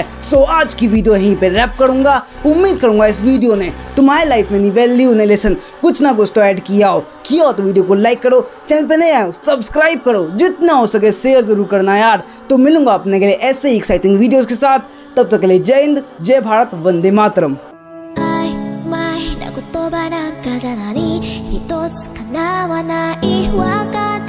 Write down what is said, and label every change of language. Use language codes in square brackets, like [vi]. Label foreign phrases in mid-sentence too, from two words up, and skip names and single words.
[hi] सो आज की वीडियो यहीं पे रैप करूंगा। उम्मीद करूंगा इस वीडियो ने तुम्हारे लाइफ में वैल्यू ने लेसन कुछ ना कुछ तो ऐड किया हो तो वीडियो को लाइक करो, चैनल पे नए आए सब्सक्राइब करो, जितना हो सके शेयर जरूर करना यार। तो मिलूंगा अपने के लिए ऐसे ही [en] exciting videos [hi] के साथ। तब तक के लिए जय हिंद, जय भारत, वंदे मातरम। [ja] 曖昧な言葉なんかじゃ何一つ叶わないわか